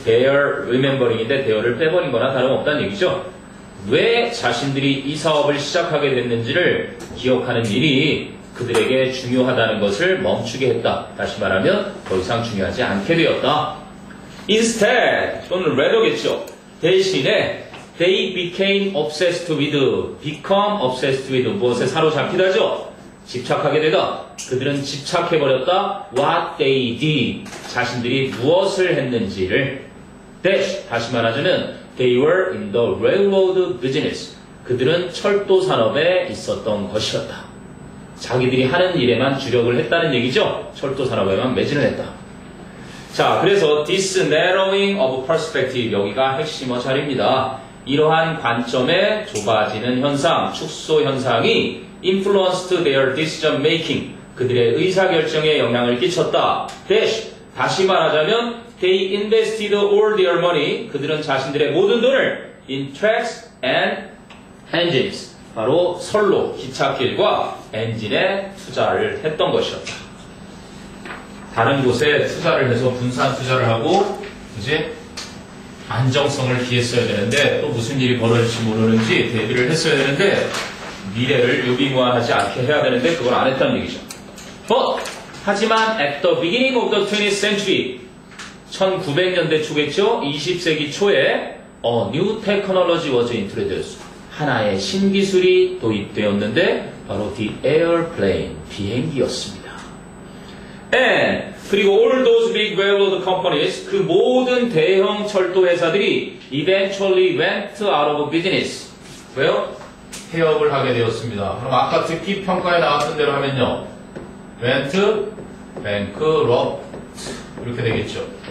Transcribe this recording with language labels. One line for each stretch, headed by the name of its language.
English: their remembering
Korean: 인데 there를 빼버린 거나 다름없다는 얘기죠. 왜 자신들이 이 사업을 시작하게 됐는지를 기억하는 일이 그들에게 중요하다는 것을 멈추게 했다. 다시 말하면 더 이상 중요하지 않게 되었다. Instead, 또는 rather겠죠. 대신에
English: they became obsessed with, become obsessed with,
Korean: 무엇에 사로잡히다죠. 집착하게 되다. 그들은 집착해버렸다.
English: What they did,
Korean: 자신들이 무엇을 했는지를. 다시 말하자면
English: they were in the railroad business.
Korean: 그들은 철도 산업에 있었던 것이었다. 자기들이 하는 일에만 주력을 했다는 얘기죠. 철도 산업에만 매진을 했다. 자, 그래서
English: this narrowing of perspective,
Korean: 여기가 핵심어 자리입니다. 이러한 관점의 좁아지는 현상, 축소 현상이
English: influenced their decision making,
Korean: 그들의 의사결정에 영향을 끼쳤다. 다시 말하자면
English: they invested all their money,
Korean: 그들은 자신들의 모든 돈을
English: in tracks and engines,
Korean: 바로 선로, 기찻길과 엔진에 투자를 했던 것이었다. 다른 곳에 투자를 해서 분산 투자를 하고 이제 안정성을 기했어야 되는데 또 무슨 일이 벌어질지 모르는지 대비를 했어야 되는데 미래를 유비무환하지 않게 해야 되는데 그걸 안 했다는 얘기죠. 하지만
English: at the beginning of the 20th century,
Korean: 1900년대 초겠죠? 20세기 초에
English: a new technology was introduced.
Korean: 하나의 신기술이 도입되었는데 바로
English: the airplane,
Korean: 비행기였습니다.
English: And
Korean: 그리고
English: all those big railroad companies,
Korean: 그 모든 대형 철도 회사들이
English: eventually went out of business.
Korean: 왜요? 폐업을 하게 되었습니다. 그럼 아까 듣기 평가에 나왔던 대로 하면요,
English: went bankrupt
Korean: 이렇게 되겠죠.